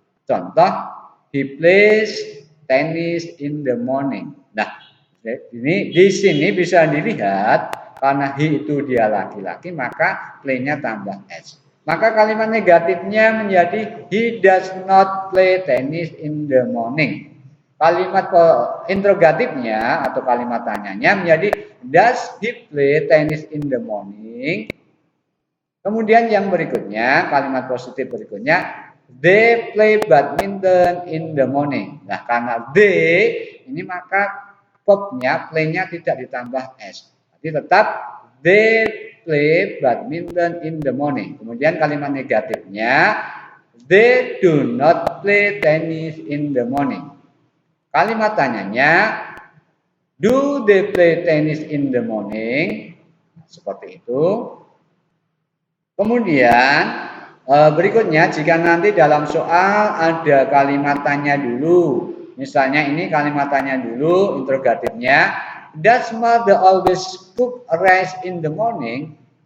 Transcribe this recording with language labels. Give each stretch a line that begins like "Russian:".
English: Contoh, he plays tennis in the morning.
Indonesian: Nah, ini di sini bisa dilihat karena he itu dia laki-laki, maka play-nya tambah s. Maka kalimat negatifnya menjadi
English: he does not play tennis in the morning.
Indonesian: Kalimat interrogatifnya atau kalimat tanyanya menjadi
English: does he play tennis in the morning?
Indonesian: Kemudian yang berikutnya, kalimat positif berikutnya,
English: they play badminton in the morning.
Indonesian: Nah, karena they ini maka verbnya play-nya tidak ditambah s.
English: Jadi tetap they play badminton in the morning.
Indonesian: Kemudian kalimat negatifnya,
English: they do not play tennis in the morning. Kalimat tanyanya, do they play tennis in the morning?
Indonesian: Seperti itu. Kemudian berikutnya, jika nanti dalam soal ada kalimat tanya dulu. Misalnya ini kalimat tanya dulu, interrogatifnya.
English: Does mother always cook rice in the morning?